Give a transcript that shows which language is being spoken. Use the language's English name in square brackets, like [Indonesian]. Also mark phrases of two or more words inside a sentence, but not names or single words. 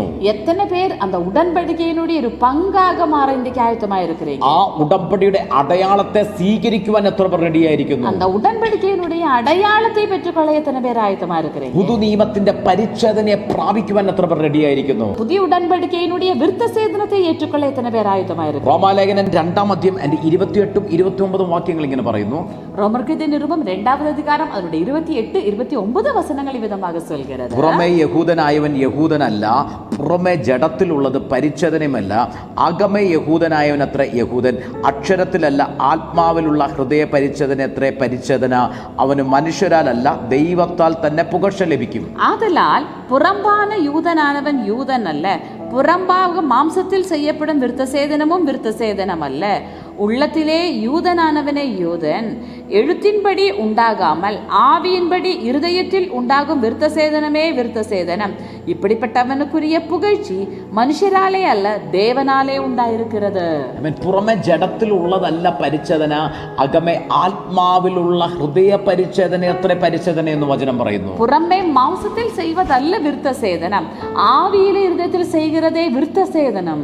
[Tamil] எத்தனை பேர் அந்த உடன்படிக்கையினுடைய ஒரு பங்காக மாற இன்றைக்கு ஆயத்தமாக இருக்கிறீங்க? [Malayalam] ആ ഉടമ്പടിയുടെ അടയാളത്തെ സ്വീകരിക്കുവാൻ എത്ര പേർ റെഡിയായിരിക്കുന്നു? [Tamil] அந்த உடன்படிக்கையினுடைய அடையாளத்தை பெற்றுக்கொள்ள எத்தனை பேர் ஆயத்தமாக இருக்கிறீங்க? [Malayalam] പുതു നിയമത്തിന്റെ പരിച്ഛേദനയെ പ്രാപിക്കുവാൻ എത്ര പേർ റെഡിയായിരിക്കുന്നു? [Tamil] புதிய உடன்படிக்கையினுடைய விருத்த சேதனத்தை ஏற்றுக்கொள்ள எத்தனை பேர் ஆயத்தமாக இருக்கிறீங்க? [Malayalam] റോമാലേഖനം 2-28 വാക്യങ്ങൾ ഇങ്ങനെ പറയുന്നു. [Tamil] ரோமருக்கு நிருபம் 2வது அதிகாரம் அதனுடைய 28-29 வசனங்கள் விதமாக சொல்கிறது. [Malayalam] പുറമേ യഹൂദനായവൻ യഹൂദനല്ല, പുറമേ ജഡത്തിലുള്ളത് പരിച്ഛേദനയുമല്ല, അകമേ യഹൂദനായവൻ അത്ര യഹൂദൻ, അക്ഷരത്തിലല്ല ആത്മാവിലുള്ള ഹൃദയ പരിച്ഛേദന എത്ര പരിച്ഛേദന, അവന് മനുഷ്യരാലല്ല ദൈവത്താൽ തന്നെ പുകഴ്ച ലഭിക്കും. [Tamil] ஆதலால் புறம்பான யூதனானவன் யூதன் அல்ல, புறம்பாக மாம்சத்தில் செய்யப்படும் விருத்தசேதனமும் விருத்தசேதனம் அல்ல, உள்ளத்திலே யூதனானவனே யூதன், எழுத்தின்படி உண்டாகாமல் ஆவியின்படி இருதயத்தில் உண்டாகும் விருத்தசேதனமே விருத்தசேதனம். இப்படிப்பட்டவனுக்குரிய புகழ்ச்சி [Malayalam] മനുഷ്യരാലേ അല്ല ദേവനാലേ ഉണ്ടായിരിക്കുന്നത്. പുറമെ ജഡത്തിൽ ഉള്ളതല്ല പരിച്ഛേദന, അകമേ ആത്മാവിലുള്ള ഹൃദയ പരിച്ഛേദന എത്ര പരിച്ഛേദന എന്ന് വചനം പറയുന്നു. [Tamil] புறமே மாம்சத்தில் செய்வதல்ல விருத்தசேதனம், ஆவியிலே ஹிருதயத்தில் செய்யுன்னதே விருத்தசேதனம்.